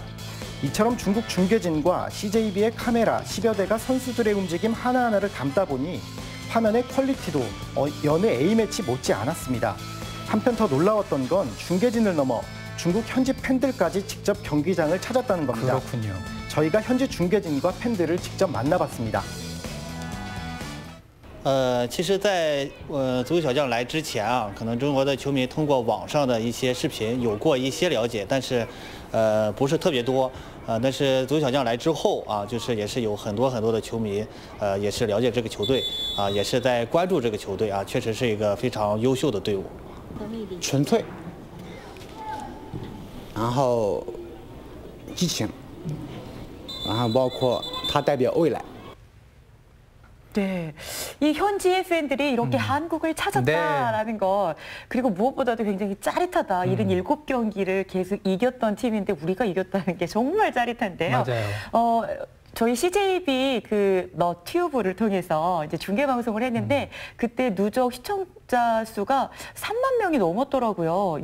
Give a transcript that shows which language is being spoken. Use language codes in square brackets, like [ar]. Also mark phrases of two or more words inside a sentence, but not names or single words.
[ko] 이처럼 중국 중계진과 CJB의 카메라 10여 대가 선수들의 움직임 하나하나를 담다 보니 화면의 퀄리티도 여느 A매치 못지 않았습니다. 한편 더 놀라웠던 건 중계진을 넘어 중국 현지 팬들까지 직접 경기장을 찾았다는 겁니다. 그렇군요. 저희가 현지 중계진과 팬들을 직접 만나봤습니다. [zh] 其实在足球小将来之前啊，可能中国的球迷通过网上的一些视频有过一些了解，但是不是特别多。但是足球小将来之后啊，就是也是有很多的球迷也是了解这个球队啊，也是在关注这个球队啊，确实是一个非常优秀的队伍。纯粹，然后激情，然后包括它代表未来。 [ko] 네, 이 현지의 팬들이 이렇게 한국을 찾았다라는 것, 그리고 무엇보다도 굉장히 짜릿하다. 77경기를 계속 이겼던 팀인데 우리가 이겼다는 게 정말 짜릿한데요. 맞아요. 저희 CJB 그 너튜브를 통해서 이제 중계 방송을 했는데 그때 누적 시청자 수가 3만 명이 넘었더라고요.